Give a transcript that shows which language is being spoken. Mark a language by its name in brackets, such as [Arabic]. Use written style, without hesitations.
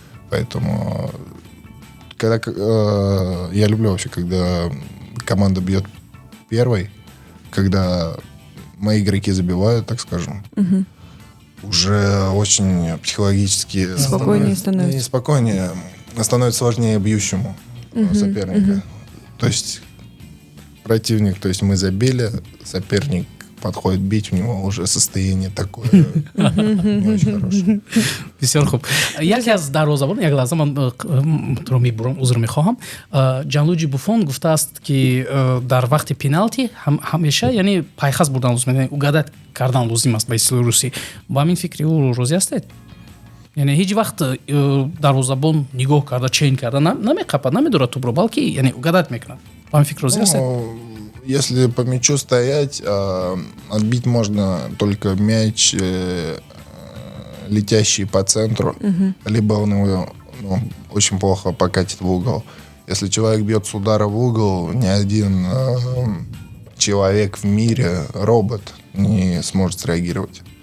[Russian] Поэтому я люблю вообще, когда команда бьет первой, когда мои игроки забивают, так скажем, уже очень психологически спокойнее становится. Спокойнее, становится сложнее бьющему соперника. То есть противник, то есть мы забили, соперник подходит бить, у него уже состояние такое не очень хорошее. [Tajik] Бисёр хуб. Яке аз дарвозабон як лаҳза ман туро мебурам, узр мехоҳам. Ҷанлуҷи Буфон гуфтааст ки дар вақти пеналти ҳамеша яъне пайхас бурдан лозим, угадат кардан лозим аст ба истилоҳи русӣ. Ба ҳамин фикри ӯ розӣ ҳастед? яъне ҳеҷ вақт дарвозабон нигоҳ карда чейн карда намеқапад, намедурад тӯбро, балки яъне угадат мекунад. По фикр розӣ ҳастед? [Russian] Если по мячу стоять, отбить можно только мяч, летящий по центру, либо он его очень плохо покатит в угол. Если человек бьет с удара в угол, ни один человек в мире, робот, не сможет среагировать.